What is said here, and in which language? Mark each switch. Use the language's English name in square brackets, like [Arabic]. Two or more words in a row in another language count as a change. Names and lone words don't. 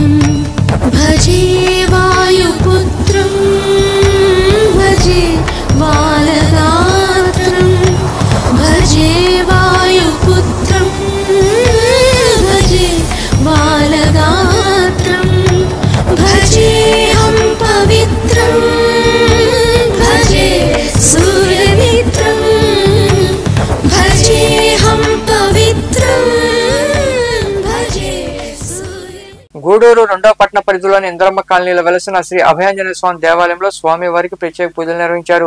[Sanskrit] भजे वायुपुत्रं भजे बालगात्रं भजे वायुपुत्रं भजे बालगात्रं भजेऽहं पवित्रं भजे सूर्यमित्रं भजेऽहं पवित्रं भजे [Telugu] గూడూరు రెండవ పట్టణ పరిధిలోని ఇంద్రమ్మ కాలనీలో వెలసిన శ్రీ అభయాంజనేయ స్వామి దేవాలయంలో స్వామి వారికి ప్రత్యేక పూజలు నిర్వహించారు.